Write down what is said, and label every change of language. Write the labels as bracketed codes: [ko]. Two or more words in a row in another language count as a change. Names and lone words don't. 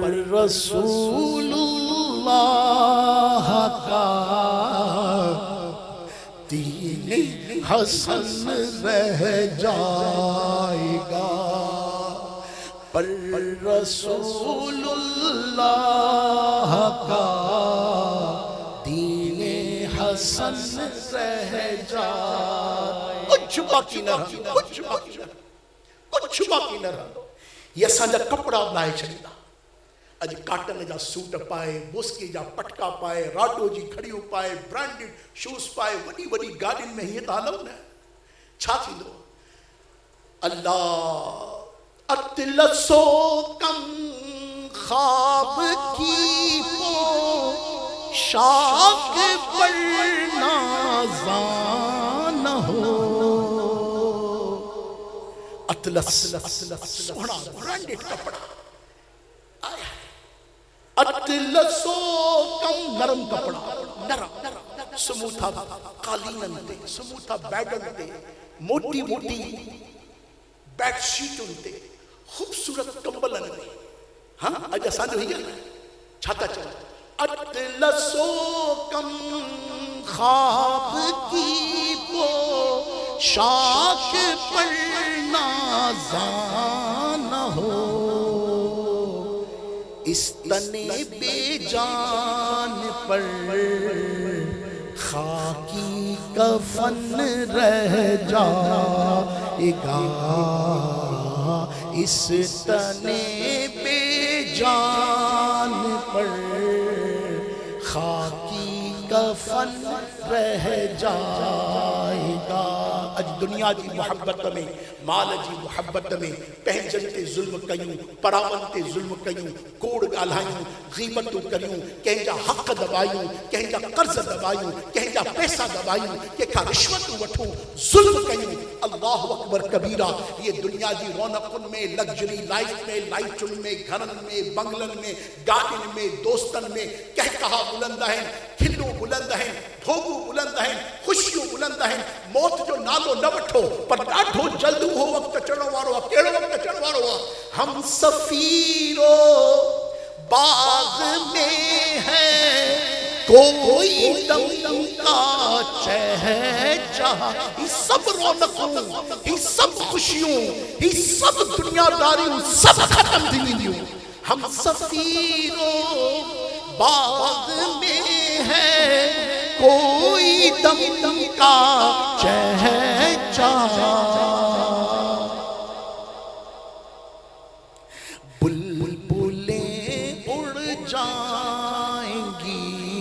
[hi] रसूलुल्लाह का दीन हसन रह जाएगा पर रसूलुल्लाह का दीन हसन रह जाए कुछ बाकी न रहा कुछ बाकी न रहा [sd] ये असांजा कपड़ा लाए छॾींदा अज काटन जा सूट पाए बुस्की जा पटका पाए राडो जी खड़ियूं पाए [en] branded shoes [sd] पाए वॾी वॾी गाॾियुनि में हीअं त हलूं न छा थींदो अल्लाह [hi] अतलसो कम ख्वाब की पोशाक पर नाज़ान हो अतलस सोना ब्रांडेड कपड़ा आया अतलसो [sd] कम नरम कपड़ा नरम समूथा कालीनन ते समूथा बैडन ते मोटी मोटी बेडशीटुन ते खूबसूरत कंबलन में हाँ अज असांजो हीअ छा था चवनि [hi] अतलसो कम ख्वाब की पोशाक पर नाज़ान हो इस तने बेजान पर खाकी कफन रह जाएगा इस तने बेजान पर खाकी कफन रह जाएगा [sd] अज दुनिया की मोहब्बत में माल जी मोहब्बत में पंहिंजनि ते ज़ुल्म कयूं परावनि ते ज़ुल्म कयूं कोड़ ॻाल्हायूं ग़ीबतूं करियूं कंहिंजा हक़ दबायूं कंहिंजा कर्ज़ दबायूं कंहिंजा पैसा दबायूं कंहिंखां रिश्वतूं वठूं ज़ुल्म कयूं [ar] الله أكبر كبيرا [sd] ये दुनिया जी रौनकुनि में [en] luxury life [sd] में लाइटुनि में घरनि में बंगलनि में गाॾियुनि में दोस्तनि में कहकहा बुलंद आहिनि खिलूं बुलंद आहिनि भोगूं बुलंद आहिनि ख़ुशियूं बुलंद आहिनि मौत जो नालो न वठो पर ॾाढो जल्द उहो वक़्तु अचण वारो आहे कहिड़ो वक़्तु अचण वारो आहे [hi] हम सफ़ीरो बाग़ में है कोई दम का [sd] चहचहा ही सब रौनकूं ही सब खुशियूं ही सब दुनियादारियूं सब ख़त्म थी वेंदियूं हम सफ़ीरो बाग़ में है कोई दम का चहचहा बुलबुलें उड़ जाएंगी